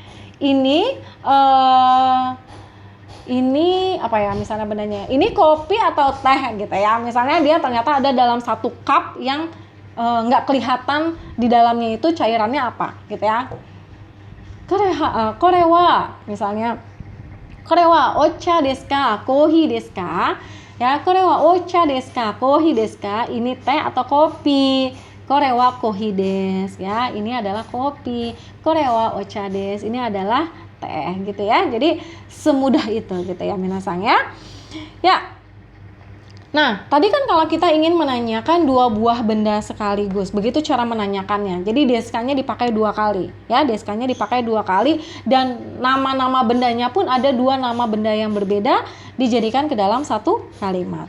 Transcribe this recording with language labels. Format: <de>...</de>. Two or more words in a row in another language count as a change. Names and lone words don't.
<id>Ini apa ya misalnya bendanya? Ini kopi atau teh gitu ya. Misalnya dia ternyata ada dalam satu cup yang nggak kelihatan di dalamnya itu cairannya apa gitu ya.</id> <ja>Korewa misalnya これはお茶ですか、コーヒーですか? Ya, これはお茶ですか、コーヒーですか?</ja> <id>Ini teh atau kopi?</id> <ja>これはコーヒーです ya,</ja> <id>ini adalah kopi.</id> <ja>これはお茶です,</ja> <id>ini adalah teh gitu ya. Jadi semudah itu gitu ya minasang ya. Ya. Nah, tadi kan kalau kita ingin menanyakan dua buah benda sekaligus, begitu cara menanyakannya. Jadi deskanya dipakai 2 kali, ya. Deskanya dipakai 2 kali dan nama-nama bendanya pun ada 2 nama benda yang berbeda dijadikan ke dalam satu kalimat.</id>